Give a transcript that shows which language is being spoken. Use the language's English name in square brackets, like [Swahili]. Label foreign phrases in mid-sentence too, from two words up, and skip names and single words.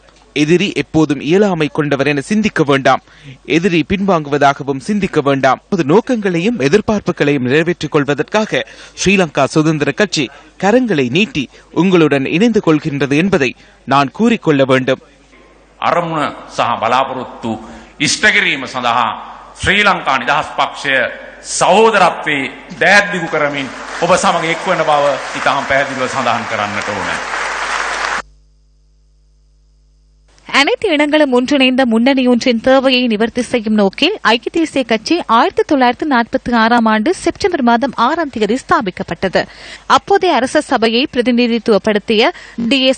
[Tamil] எதிரி எப்போதும் இயலாமை கொண்டவர் என சிந்திக்க வேண்டாம். எதிரி பின்வாங்குவதாகவும் சிந்திக்க வேண்டாம். நோக்கங்களையும் எதிர்பார்ப்புகளையும் நிறைவேற்றிக் கொள்வதற்காக ஸ்ரீலங்கா சுதந்திர கட்சி கரங்களை நீட்டி உங்களுடன் இணைந்து கொள்கின்றது என்பதை நான் கூறிக்கொள்ள வேண்டும். [Sinhala] අරමුණ සහ බලාපොරොත්තු ඉෂ්ට කිරීම සඳහා ශ්‍රී ලංකා නිදහස් පක්ෂය සහෝදරත්වයේ දෑත්දිගු කරමින් ඔබ සමග එක්වන බව ඉතාම පැහැදිලිව සඳහන් කරන්නට ඕනේ. [Tamil] அனைத்து இடங்களும் ஒன்றிணைந்த முன்னணி ஒன்றின் தேவையை நிவர்த்தி செய்யும் நோக்கில் ஐக்கிய தேசிய கட்சி 1946 ஆண்டு செப்டம்பர் மாதம் 6ஆம் தேதி ஸ்தாபிக்கப்பட்டது. அப்போதைய அரச சபையை பிரதிநிதித்துவப்படுத்திய டி.எஸ்.